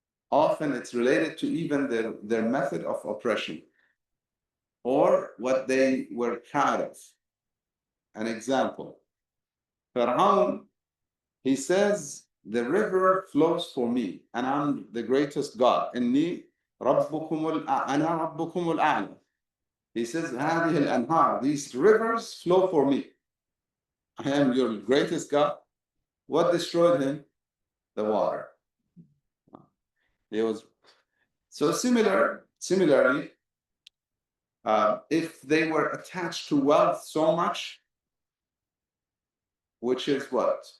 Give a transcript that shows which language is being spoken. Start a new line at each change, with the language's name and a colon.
English: Often it's related to even their method of oppression or what they were proud of. An example, Fir'aun, he says, the river flows for me and I'm the greatest God.
Arabic: إني ربكم أنا ربكم الأعلى.
English: He says,
Arabic: هذه الأنهار,
English: these rivers flow for me. I am your greatest God. What destroyed him? The water. It was so similarly, if they were attached to wealth so much, which is what?